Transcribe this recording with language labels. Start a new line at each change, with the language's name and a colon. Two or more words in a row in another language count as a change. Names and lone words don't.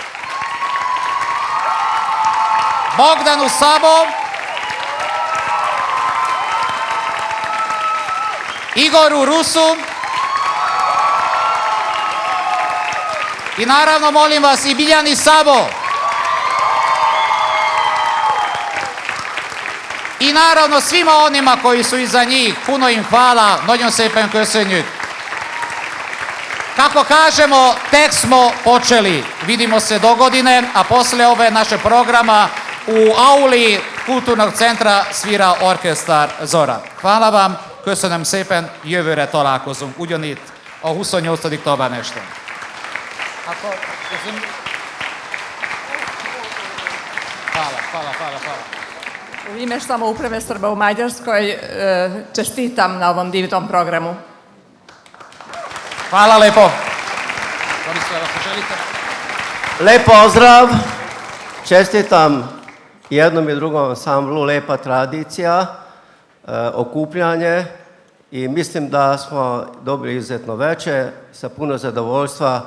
Serbian: Bogdanu Sabo, Igoru Rusu i naravno molim vas i Biljani Sabo i naravno svima onima koji su iza njih. Puno im hvala. Nagyon szépen köszönjük. Kako kažemo, tek smo počeli. Vidimo se dogodine, a posle ove naše programa u auli Kulturnog centra svira orkestar Zora. Hvala vam,
Hungarian: köszönöm szépen, jövőre találkozunk, ugyanitt a 28. Tabán este.
Serbian: Hvala. U ime samouprave Srba u Mađarskoj čestitam na ovom divnom programu. Hvala lepo. Lep pozdrav, čestitam jednom i drugom ansamblu, lepa tradicija, okupljanje i mislim da smo dobili izuzetno veče, sa puno zadovoljstva.